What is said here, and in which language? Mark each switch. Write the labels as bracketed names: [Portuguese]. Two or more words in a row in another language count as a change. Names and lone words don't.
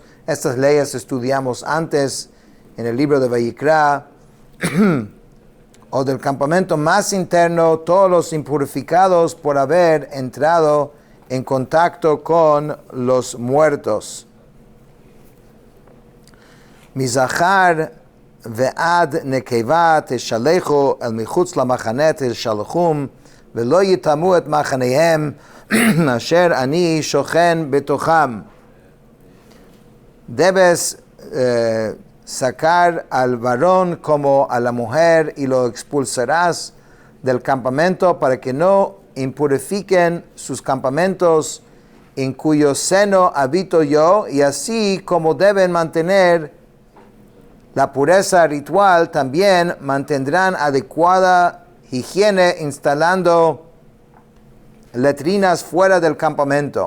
[Spanish] Estas leyes estudiamos antes en el libro de Vayikra. O del campamento más interno, todos los impurificados por haber entrado en contacto con los muertos. [Hebrew] Mizachar ועד נקבה תשלחו אל מחוץ למחנה תשלחום ולא יטמאו את מחניהם אשר אני שוכן בתוכם. [Spanish] Debes sacar al varón como a la mujer y lo expulsarás del campamento para que no impurifiquen sus campamentos en cuyo seno habito yo, y así como deben mantener la pureza ritual, también mantendrán adecuada higiene instalando letrinas fuera del campamento.